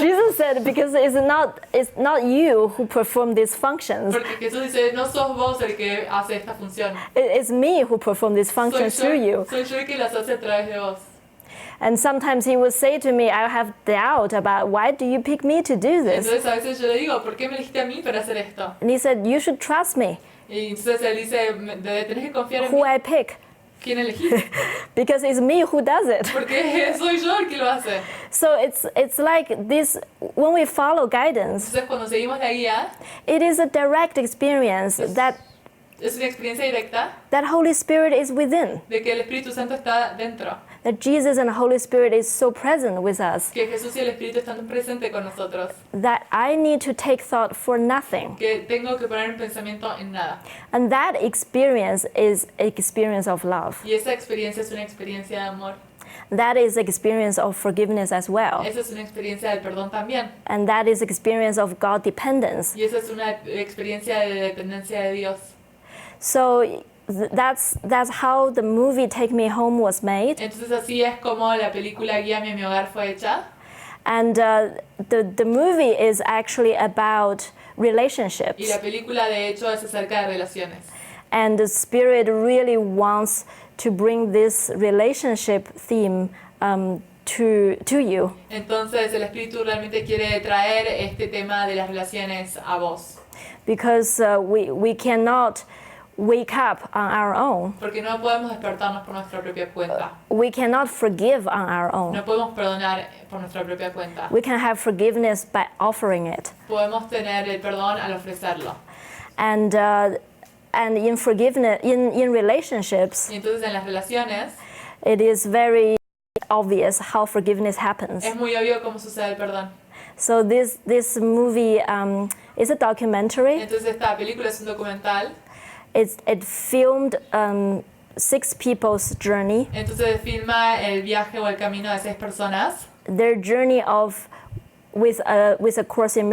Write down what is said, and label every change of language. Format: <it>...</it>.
<en>Jesus said, because it's not you who perform these functions.</en> <es>porque Jesús dice, no sos vos el que hace esta función.</es> <en>It's me who perform these functions through you.</en> <es>Soy yo el que las hace a través de vos.</es> <en>And sometimes he will say to me, I have doubt about why do you pick me to do this?</en> <es>Entonces a veces yo le digo, ¿por qué me elegiste a mí para hacer esto?</es> <en>And he said, you should trust me,</en> <es>Y entonces él dice, tenés que confiar en mí.</es> <en>who I pick,</en> <es>¿Quién elegiste?</es> <en>because it's me who does it.</en> <es>Porque soy yo el que lo hace.</es> <en>So it's like this, when we follow guidance,</en> <es>Entonces cuando seguimos la guía,</es> <en>it is a direct experience that</en> <es>es una experiencia directa</es> <en>Holy Spirit is within,</en> <es>de que el Espíritu Santo está dentro.</es> <en>that Jesus and the Holy Spirit is so present with us,</en> <es>Que Jesús y el Espíritu están presentes con nosotros.</es> <en>that I need to take thought for nothing.</en> <es>Que tengo que poner un pensamiento en nada.</es> <en>And that experience is an experience of love.</en> <es>Y esa experiencia es una experiencia de amor.</es> <en>That is experience of forgiveness as well.</en> <es>Esa es una experiencia del perdón también.</es> <en>And that is experience of God dependence.</en> <es>Y esa es una experiencia de dependencia de Dios.</es> <en>So that's how the movie Take Me Home was made.</en> <es>Entonces así es como la película Guíame a mi hogar fue hecha.</es> <en>And the movie is actually about relationships.</en> <es>Y la película de hecho es acerca de relaciones.</es> <en>And the Spirit really wants to bring this relationship theme to you.</en> <es>Entonces el Espíritu realmente quiere traer este tema de las relaciones a vos.</es> <en>Because we cannot wake up on our own.</en> <es>Porque no podemos despertarnos por nuestra propia cuenta.</es> <en>We cannot forgive on our own.</en> <es>No podemos perdonar por nuestra propia cuenta.</es> <en>We can have forgiveness by offering it.</en> <es>Podemos tener el perdón al ofrecerlo.</es> <en>And in forgiveness, in relationships,</en> <es>Y entonces en las relaciones</es> <en>it is very obvious how forgiveness happens.</en> <es>es muy obvio cómo sucede el perdón.</es> <en>So this movie is a documentary.</en> <es>Entonces esta película es un documental.</es> <en>It filmed 6 people's journey,</en> <es>Entonces filma el viaje o el camino de 6 personas.</es> <en>their journey with a Course in</en>